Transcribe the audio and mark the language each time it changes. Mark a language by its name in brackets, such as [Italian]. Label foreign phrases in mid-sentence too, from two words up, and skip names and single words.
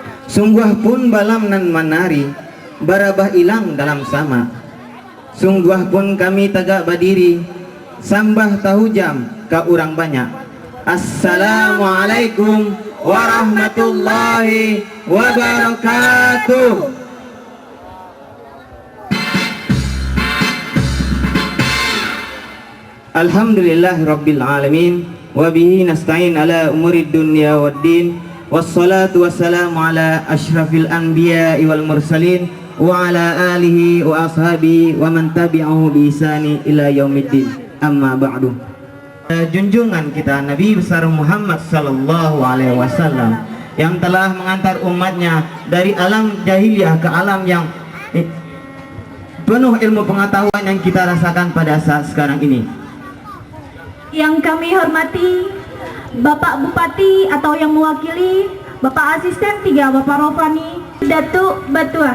[Minangkabau] Sungguh pun balam nan manari, barabah ilang dalam sama. Sungguh pun kami tegak berdiri, sambah tahu jam ka urang banyak. [Arabic] السلام عليكم ورحمة الله وبركاته. الحمد لله رب العالمين، وبه نستعين على أمور الدنيا والدين، والصلاة والسلام على أشرف الأنبياء والمرسلين، وعلى آله وأصحابه ومن تبعه بإحسان إلى يوم الدين. أما بعد. [Indonesian] Junjungan kita Nabi besar Muhammad [Arabic] صلى الله عليه وسلم [Indonesian] yang telah mengantar umatnya dari alam jahiliyah ke alam yang penuh ilmu pengetahuan yang kita rasakan pada saat sekarang ini. Yang kami hormati Bapak Bupati atau yang mewakili Bapak Asisten 3 Bapak Rofani Datuk Batuah.